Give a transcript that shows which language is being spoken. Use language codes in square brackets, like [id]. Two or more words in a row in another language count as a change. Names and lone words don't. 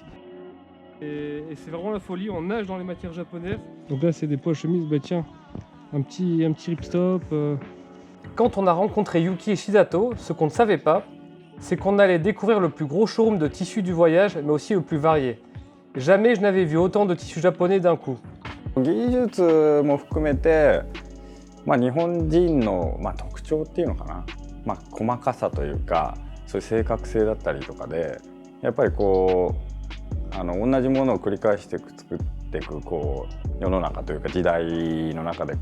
[fr] Et c'est vraiment la folie, on nage dans les matières japonaises. Donc là, c'est des poches chemises, bah tiens, un petit ripstop. Quand on a rencontré Yuki et Shisato, ce qu'on ne savait pas, c'est qu'on allait découvrir le plus gros showroom de tissus du voyage, mais aussi le plus varié. Jamais je n'avais vu autant de tissus japonais d'un coup. [ja] 技術も含めて、日本人の、特徴っていうのかな、細かさというかそういう正確性だったりとかでやっぱりこう同じものを繰り返して作っていくこう世の中というか時代の中で